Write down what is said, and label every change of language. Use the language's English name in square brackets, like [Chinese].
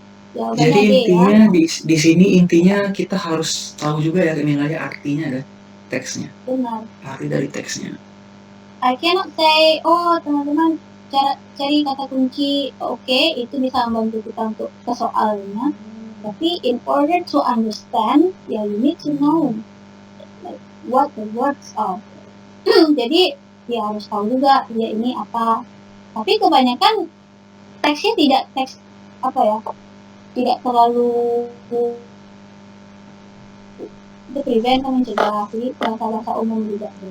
[Indonesian] Jadi intinya ya. di sini intinya kita harus tahu juga ya nilai artinya ada teksnya. Benar. Arti dari teksnya. [English] I cannot say, [Indonesian] oh teman-teman cari kata kunci, oke, itu bisa membantu kita untuk ke soalnya. Tapi [English] in order to understand, ya you need to know like what the words are. [Indonesian] Jadi ya harus tahu juga ya ini apa. Tapi kebanyakan teksnya tidak teks apa ya, tidak terlalu [English] the prevent [Indonesian] atau mencegah, jadi bahasa-bahasa umum juga.